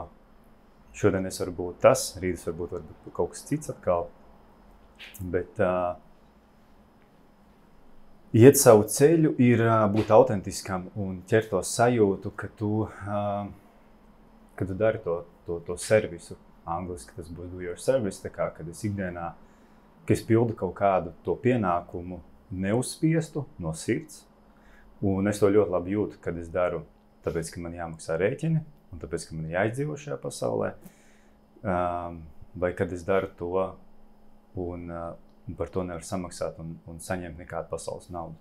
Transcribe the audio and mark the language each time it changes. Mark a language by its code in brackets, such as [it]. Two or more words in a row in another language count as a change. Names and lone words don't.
[lv] Šodien es varu būt tas, rīt es varu būt kaut kas cits atkal. Bet iet savu ceļu ir būt autentiskam un ķert to sajūtu, ka tu dari to servisu. Angliski tas būs [en] do your service, [lv] tā kā, kad es ikdienā, ka es pildu kaut kādu to pienākumu neuzspiestu no sirds. Un es to ļoti labi jūtu, kad es daru, tāpēc, ka man jāmaksā rēķini, un tāpēc, ka man jāizdzīvo šajā pasaulē, vai kad es daru to, un par to nevar samaksāt un saņemt nekādu pasaules naudu.